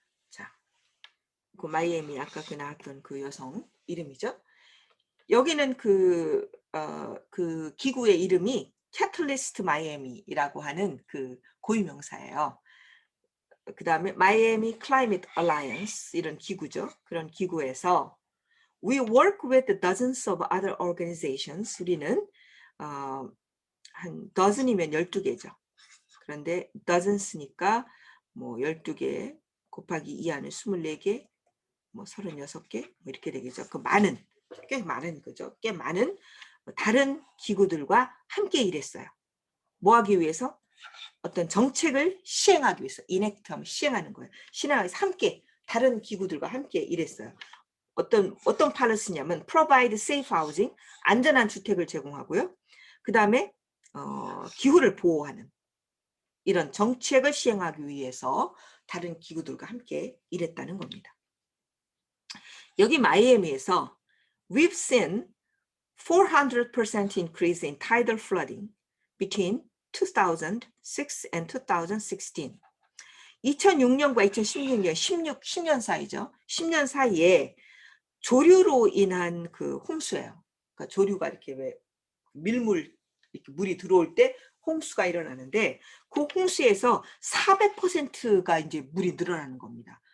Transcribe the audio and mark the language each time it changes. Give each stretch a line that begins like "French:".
Korean: 자, 그 마이애미 아까 그 나왔던 그 여성 이름이죠. 여기는 그 기구의 이름이 캐틀리스트 마이애미라고 하는 그 고유명사예요. 그 다음에 마이애미 클라이밋 얼라이언스 이런 기구죠. 그런 기구에서
English: We work with dozens of other organizations.
Korean: 우리는 한 dozen이면 12개죠. 그런데 dozens니까 뭐 12개 곱하기 2 하는 24개, 뭐 36개 뭐 이렇게 되겠죠. 그 많은, 꽤 많은 거죠. 꽤 많은 다른 기구들과 함께 일했어요. 뭐 하기 위해서? 어떤 정책을 시행하기 위해서, 인액트하면 시행하는 거예요. 시행하기 위해서 함께 다른 기구들과 함께 일했어요. 어떤 policy냐면
English: provide safe housing,
Korean: 안전한 주택을 제공하고요. 그 다음에 기후를 보호하는 이런 정책을 시행하기 위해서 다른 기구들과 함께 일했다는 겁니다. 여기 마이애미에서
English: we've seen 400% increase in tidal flooding between 2006 and 2016.
Korean: 2006년과 2016년 10년 사이죠. 10년 사이에 조류로 인한 그 홍수예요. 그러니까 조류가 이렇게 왜 밀물 이렇게 물이 들어올 때 홍수가 일어나는데 그 홍수에서 400%가 이제 물이 늘어나는 겁니다.